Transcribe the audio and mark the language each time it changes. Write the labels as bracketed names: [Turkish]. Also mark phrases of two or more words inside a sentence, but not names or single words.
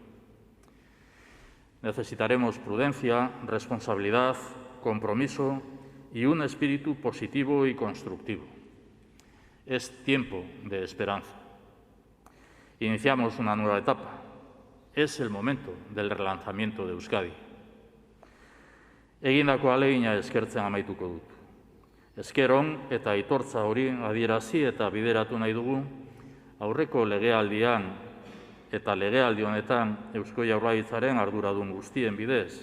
[Spanish] Necesitaremos prudencia, responsabilidad, compromiso y un espíritu positivo y constructivo. Es tiempo de esperanza. Iniciamos una nueva etapa. Es el momento del relanzamiento de Euskadi. [Basque] Egindako ahalegina eskertzen amaituko dut. Esker on eta aitortza hori adierazi eta bideratu nahi dugu aurreko legealdian eta legealdi honetan Eusko Jaurlaritzaren arduradun guztien bidez.